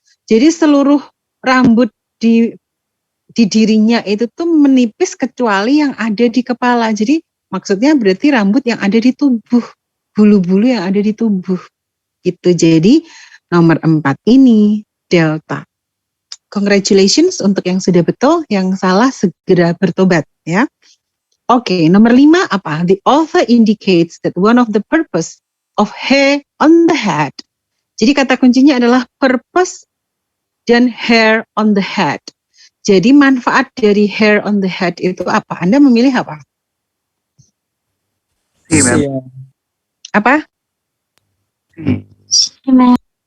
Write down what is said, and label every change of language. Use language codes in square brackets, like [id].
[id] Jadi seluruh rambut di dirinya itu tuh menipis kecuali yang ada di kepala. Jadi maksudnya berarti rambut yang ada di tubuh, bulu-bulu yang ada di tubuh. Gitu. Jadi nomor 4 ini delta. Congratulations untuk yang sudah betul, yang salah segera bertobat ya. Oke, nomor 5 apa? [en] The author indicates that one of the purpose of hair on the head. [id] Jadi kata kuncinya adalah purpose dan hair on the head. Jadi manfaat dari hair on the head itu apa? Anda memilih apa? Apa? Ma'am.